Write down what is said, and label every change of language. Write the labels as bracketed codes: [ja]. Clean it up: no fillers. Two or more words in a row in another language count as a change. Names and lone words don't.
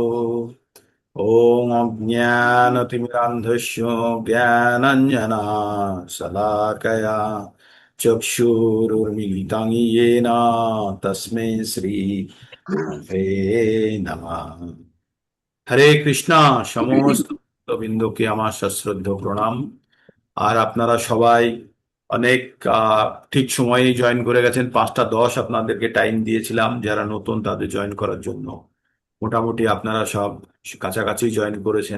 [sa] ॐ अज्ञानतिमिरान्धस्य ज्ञानाञ्जनशलाकया चक्षुरुर्मिलितं येन तस्मै श्री गुरवे नमः। [bn] হরে কৃষ্ণা। সমস্ত বিন্দুকে আমার সশ্রদ্ধ প্রণাম। আর আপনারা সবাই অনেক ঠিক সময়ে জয়েন করে গেছেন। 5টা 10 আপনাদেরকে টাইম দিয়েছিলাম, যারা নতুন তাদের জয়েন করার জন্য। মোটামুটি আপনারা সব কাছাকাছি জয়েন করেছেন।